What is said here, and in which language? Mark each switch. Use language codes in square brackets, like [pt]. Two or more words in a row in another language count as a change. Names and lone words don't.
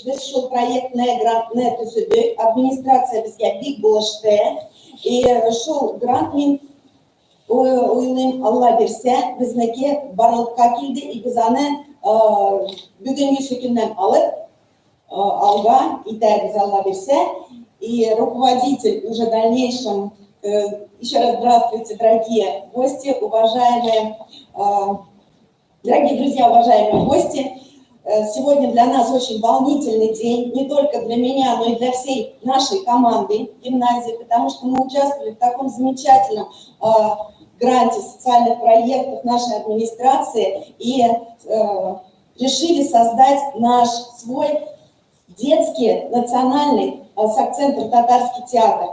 [tt] Без шул проектны, грантны төзедек. Администрация безгә бик булышты. И шул грант мин уйлыйм, Алла бирсә, безнеке барлыкка килде. И без аны бүгенге көннән алып алга итәрбез, Алла бирсә. [ru] И руководитель уже в дальнейшем. Еще раз здравствуйте, дорогие гости, уважаемые, дорогие друзья, уважаемые гости. Сегодня для нас очень волнительный день, не только для меня, но и для всей нашей команды гимназии, потому что мы участвовали в таком замечательном гранте социальных проектов нашей администрации и решили создать наш свой детский национальный с акцентом татарский театр.